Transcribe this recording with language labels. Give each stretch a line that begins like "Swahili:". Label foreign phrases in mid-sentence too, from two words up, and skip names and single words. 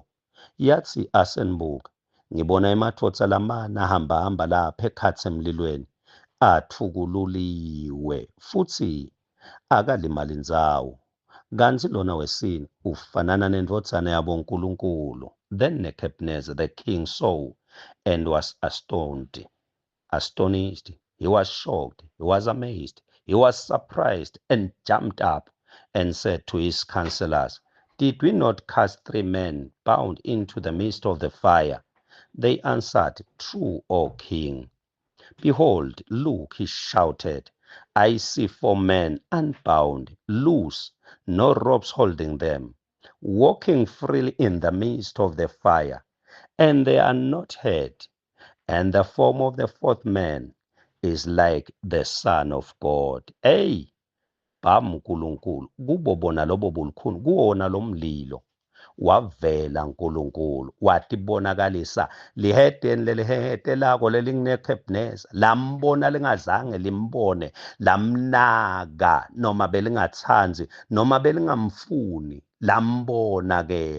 Swati: Yathi, asenibuka, ngibona emadvodza lamane ahambahamba lapha ekhatsi emlilweni, athukululiwe futhi akalimali ndzawo. Kanti lona wesine ufanana nendvodzana yabo Nkulunkulu.
English: Then Nebuchadnezzar the king saw and was astonished. He was shocked, he was amazed, he was surprised, and jumped up and said to his counselors, did we not cast 3 men bound into the midst of the fire? They answered, true, O king. Behold, look, he shouted, I see 4 men unbound, loose, no ropes holding them, walking freely in the midst of the fire, and they are not hurt. And the form of the 4th man is like the Son of God.
Swati: Hey, Nkulunkulu, kubo bona lobo bulukhuni, kuwona lo mlilo wavela Nkulunkulu, watibonakalisa lihedeni lelihehete lako lelinguNebukadneza, lambona lingazange limbone, lamnaka noma belingatsanzi noma belingamfuni, lambona ke.